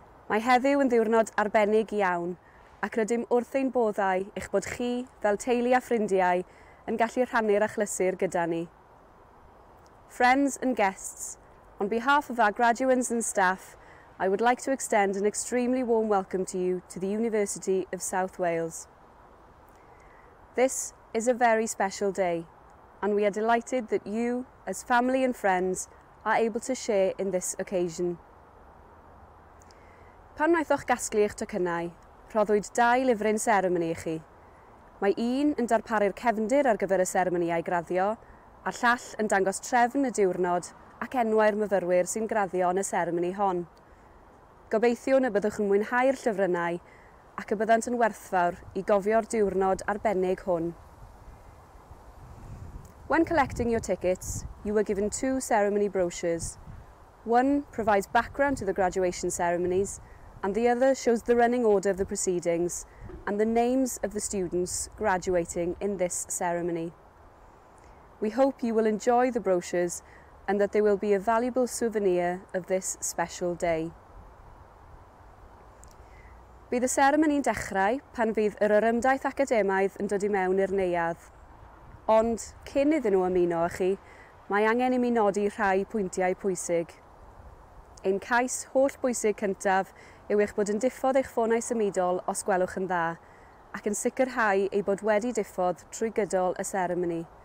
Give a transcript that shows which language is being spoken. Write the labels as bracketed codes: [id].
[cy] Mae heddiw yn ddiwrnod arbennig iawn, ac rydym wrth ein boddau eich bod chi, fel teulu a ffrindiau, yn gallu rhannu'r achlysur gyda ni. [en] Friends and guests, on behalf of our graduates and staff, I would like to extend an extremely warm welcome to you to the University of South Wales. This is a very special day, and we are delighted that you, as family and friends, are able to share in this occasion. [cy] Pan wnaethoch gasglu eich tocynnau, rhoddwyd 2 lyfryn seremoni i chi. Mae un yn darparu'r cefndir ar gyfer y seremoniau graddio, a'r llall yn dangos trefn y diwrnod ac enwau'r myfyrwyr sy'n graddio yn y seremoni hon. Gobeithio y byddwch yn mwynhau'r llyfrynau ac y byddant yn werthfawr i gofio'r diwrnod arbennig hwn. [en] When collecting your tickets, you were given 2 ceremony brochures. One provides background to the graduation ceremonies, and the other shows the running order of the proceedings and the names of the students graduating in this ceremony. We hope you will enjoy the brochures and that they will be a valuable souvenir of this special day. [cy] Bydd y seremoni'n dechrau pan fydd yr orymdaith academaidd yn dod i mewn i'r neuadd. Ond, cyn iddyn nhw ymuno â chi, mae angen i mi nodi rhai pwyntiau pwysig. Ein cais holl bwysig cyntaf yw eich bod yn diffodd eich ffonau symudol os gwelwch yn dda, ac yn sicrhau ei bod wedi diffodd trwy gydol y seremoni.